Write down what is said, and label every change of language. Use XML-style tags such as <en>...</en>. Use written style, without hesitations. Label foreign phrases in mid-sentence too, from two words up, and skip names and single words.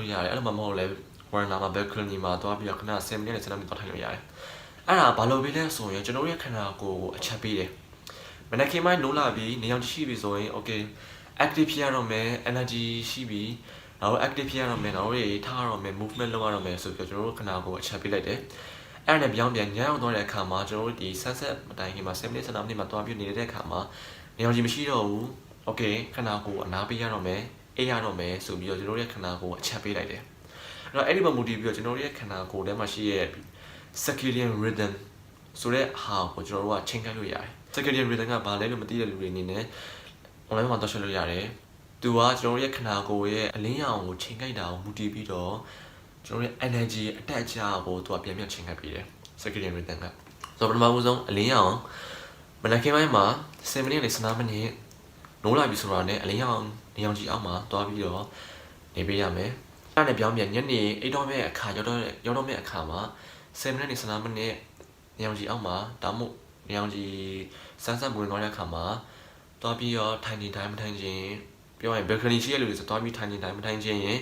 <my>လို့ရတယ်အဲ့လိုမှမဟုတ်လဲ warner မှာ balcony မှာသွားပြီးတော့ခဏ10မိနစ်နဲ့15မိနစ်သွားထိုင်လို့ရတယ်အဲ့ဒါဘာလို့ပေးလဲဆိုရင်ကျွန်တော်ရဲ့ခန္ဓာကိုယ်ကိုအချက်ပေးတယ်မနက်ခင်းပိုင်းနိုးလာပြီးနေအောင်ရှိပြီဆိုရင်</my> <en>okay active</en> <my>ဖြစ်ရတော့မယ် energy ရှိပြီနောက် active ဖြစ်ရတော့မယ်နောက်တွေထားရတော့မယ် movement လုပ်ရတော့မယ်ဆိုပြီးတော့ကျွန်တော်တို့ခန္ဓာကိုယ်အချက်ပေးလိုက်တယ်အဲ့ဒါနဲ့ပြောင်းပြန်ညရောက်သွားတဲ့အခါမှာကျွန်တော်တို့ဒီ sunset မတိုင်ခင်မှာ10မိနစ်15မိနစ်မှာသွားပြီးနေတဲ့အခါမှာနေအောင်မရှိတော့ဘူး okay ခန္ဓာကိုယ်အနားပေးရတော့မယ်အေးရတော့မယ်ဆိုပြီးတော့ကျွန်တော်ရဲ့ခန္ဓာကိုယ်အချက်ပေးလိုက်တယ်အဲ့တော့အဲ့ဒီမှာမူတည်ပြီးတော့ကျွန်တော်ရဲ့ခန္ဓာကိုယ်ထဲမှာရှိရဲ့</my> <en>circadian rhythm</en> <my>ဆိုတဲ့ဟာကိုကျွန်တော်တို့ကချိန်ခိုင်းလို့ရတယ်</my> <en>circadian rhythm</en> <my>ကဘာလဲလို့မသိတဲ့လူတွေအနေနဲ့ online မှာသွားရှင်းလို့ရတယ်သူကကျွန်တော်ရဲ့ခန္ဓာကိုယ်ရဲ့အလင်းရောင်ကို ချိန်ခိုက်တာကိုမူတည်ပြီးတော့ကျွန်တော်ရဲ့ energy အတက်အကျကိုသူကပြန်ပြန်ချိန်ခိုက်ပေးတယ်</my> <en>circadian rhythm</en> <my>ကဆိုတော့ပထမဆုံးအလင်းရောင်မနက်ခင်းပိုင်းမှာ10မိနစ်နဲ့15မိနစ်နိုးလာပြီဆိုတာနဲ့အလင်းရောင်နေအောင်ကြီးအောက်မှာသွားပြီးတော့နေပေးရမယ်အဲ့ဒါနဲ့ပြောင်းပြန်ညနေအိတ်တော်မဲ့ အခါရောက်တော့မဲ့အခါမှာ10မိနစ်နဲ့15မိနစ်နေအောင်ကြီးအောက်မှာဒါမှမဟုတ်နေအောင်ကြီးစမ်းစမ်းဝင်သွားတဲ့အခါမှာသွားပြီးတော့ထိုင်နေတိုင်းမထိုင်ခြင်းပြောရင် balcony ရှိရလို့ဆိုသွားပြီးထိုင်နေတိုင်းမထိုင်ခြင်းရင်</my>